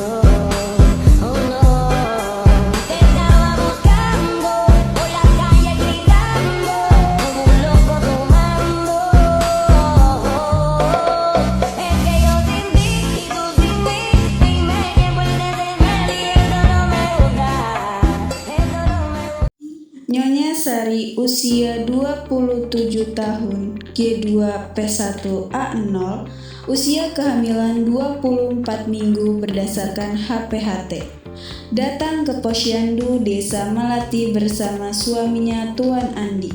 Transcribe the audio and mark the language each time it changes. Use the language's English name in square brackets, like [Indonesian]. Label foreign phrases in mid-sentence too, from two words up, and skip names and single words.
[Spanish] Oh no, te estaba buscando por la calle gritando como un loco tomando. Es que yo sin ti y tú sin mí y me llevo el desenfreno y eso no me gusta, eso no me gusta. [Indonesian] Nyonya Sari usia 27 tahun, G2P1A0, usia kehamilan 24 minggu berdasarkan HPHT. Datang ke Posyandu Desa Melati bersama suaminya Tuan Andi.